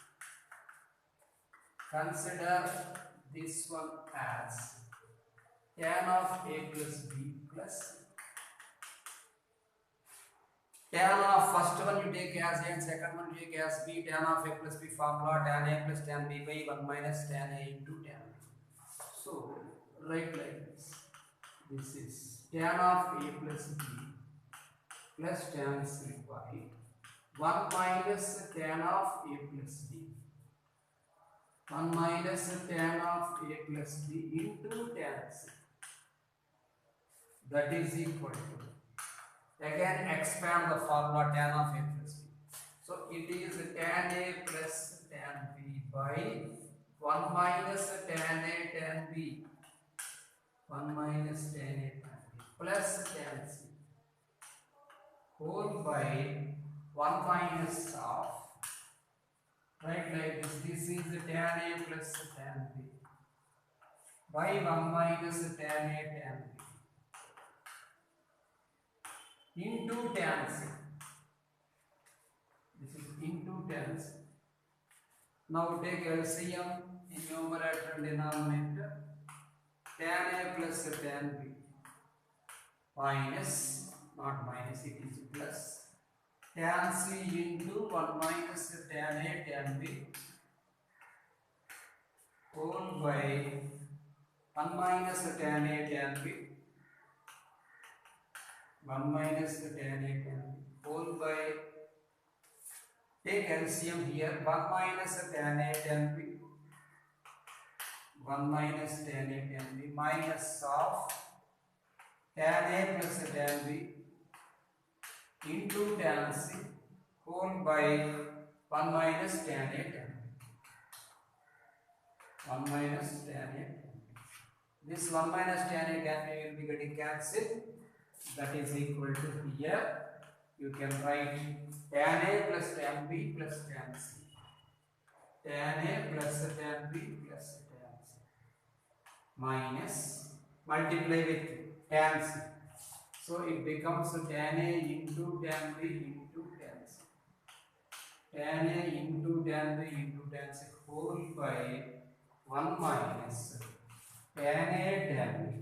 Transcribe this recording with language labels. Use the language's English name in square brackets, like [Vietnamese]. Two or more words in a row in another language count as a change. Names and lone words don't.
[English] Consider this one as tan of a plus b plus c. Tan of first one you take as a and second one you take as b. Tan of a plus b formula, tan a plus tan b by 1 minus tan a into tan b. So write like this. This is tan of a plus b plus tan c by 1 minus tan of a plus b, 1 minus tan of a plus b into tan c. That is equal to, again expand the formula tan of a plus b. So it is tan a plus tan b by 1 minus tan a tan b, 1 minus tan a tan b plus tan c. whole by 1 minus of, right, like this. This is tan A plus tan B by 1 minus tan A tan B into tan C. This is into tan C. Now take LCM in numerator and denominator. Tan A plus tan B minus, not minus, it is plus, tan C into 1 minus tan A tan B whole by 1 minus tan A tan B, 1 minus tan A tan B whole by, take LCM here, 1 minus tan A tan B, 1 minus tan A tan B minus of tan A plus tan B into tan C whole by 1 minus tan A tan B. 1 minus tan A tan B. This 1 minus tan A tan B will be getting cancelled. That is equal to here. You can write tan A plus tan B plus tan C. Tan A plus tan B plus tan C minus, multiply with tan C. So it becomes tan A into tan B into tan C. Tan A into tan B into tan C whole by 1 minus tan A tan B.